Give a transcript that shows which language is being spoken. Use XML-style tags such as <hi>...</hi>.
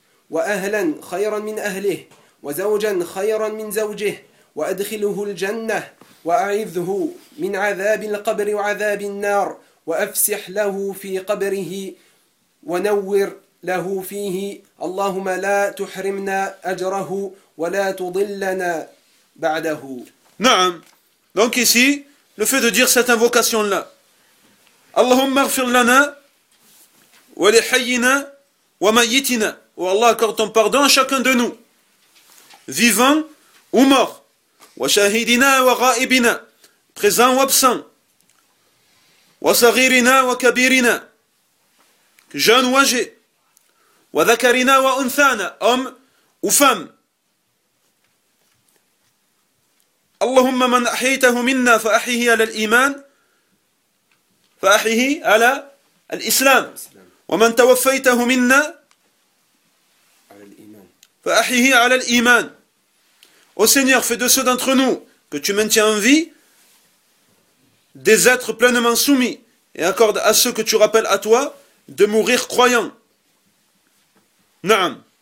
<ar>وأهلا خيرا من أهله وزوجا خيرا من زوجه وأدخله الجنة وأعذه من عذاب القبر وعذاب النار وأفسح له في قبره ونور له فيه اللهم لا تحرمنا أجره ولا تضلنا ba'dahu. Naam.</ar> <fr>Donc ici, le fait de dire cette invocation-là.</fr> <ar>Allahumma gfir lana وَلِحَيِّنَا وَمَيِّتِنَا.</ar> <fr>Où Allah accorde ton pardon à chacun de nous, vivant ou mort.</fr> <ar>وَشَهِدِنَا وَغَائِبِنَا,</ar> <fr>présent ou absent.</fr> <ar>وَصَغِيرِنَا وَكَبِيرِنَا,</ar> <fr>jeune ou âgé.</fr> <ar>وَذَكَرِنَا وَأُنْثَانَا,</ar> <fr>homme ou femme.</fr> <ar>اللهم من أحيته منا فأحيه على الإيمان فأحيه على الإسلام ومن توفيته منا فأحيه على الإيمان.</ar> <fr>Ô Seigneur, fais de ceux d'entre nous que tu maintiens en vie des êtres pleinement soumis et accorde à ceux que tu rappelles à toi de mourir croyants. Naam.</fr>